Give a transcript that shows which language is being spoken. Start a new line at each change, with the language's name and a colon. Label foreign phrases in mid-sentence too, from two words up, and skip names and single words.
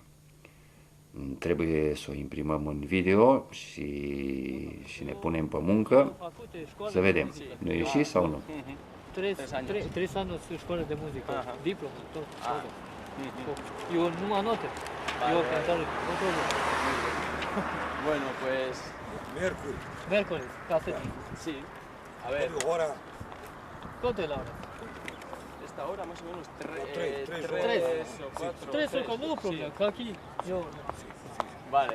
Romanian: Trebuie să o imprimăm în video și ne punem pe muncă, să vedem. Nu ieși sau nu? 3 ani școală de muzică, diplomă, tot. Eu numai note. Eu cântare, nu problemă.
Spanish: Bueno, pues... Miércoles, caseta. Sí. A ver. Hora. ¿Cuánto es la hora? Esta hora más o menos 3 o 4. 3 horas, no problema, que aquí yo... Vale.